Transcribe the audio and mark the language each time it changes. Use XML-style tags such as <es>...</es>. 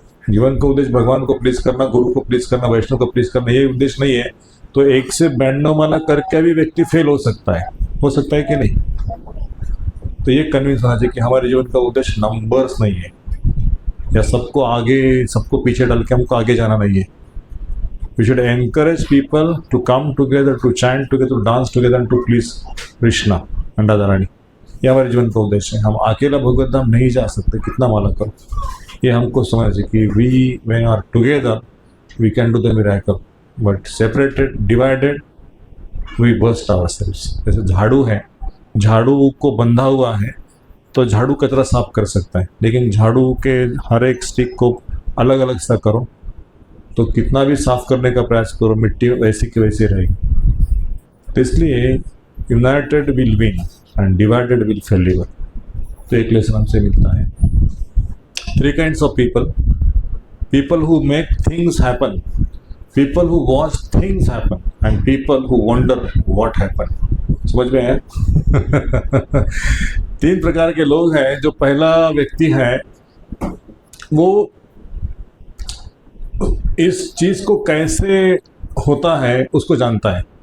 <hi>जीवन का उद्देश्य भगवान को प्लीज करना, गुरु को प्लीज करना, वैष्णव को प्लीज करना, ये उद्देश्य नहीं है, तो 1 से 92 माला करके भी व्यक्ति फेल हो सकता है कि नहीं। तो ये कन्विंस होना चाहिए कि हमारे जीवन का उद्देश्य नंबर्स नहीं है, या सबको आगे, सबको पीछे डाल के हमको आगे जाना नहीं है।</hi> <en>We should encourage people to come together, to chant together, to dance together and to please Krishna and Radha Rani।</en> <hi>ये हमारे जीवन का उद्देश्य है। हम अकेला भगवत धाम नहीं जा सकते, कितना माला करो। ये हमको समझ चाहिए कि</hi> <en>when are together we can do the miracle, but separated, divided, we burst ourselves।</en> <hi>जैसे झाड़ू है, झाड़ू को बंधा हुआ है तो झाड़ू कचरा साफ कर सकता है, लेकिन झाड़ू के हर एक स्टिक को अलग अलग सा करो तो कितना भी साफ करने का प्रयास करो, मिट्टी वैसी की वैसी रहेगी। तो इसलिए</hi> <en>United will win and divided will fail.</en> <hi>तो एक लेसन हमसे मिलता है।</hi> <en>3 kinds of people: people who make things happen, people who watch things happen, and people who wonder what happened।</en> <hi>समझ में है? 3 प्रकार के लोग हैं। जो पहला व्यक्ति है वो इस चीज को कैसे होता है उसको जानता है।</hi>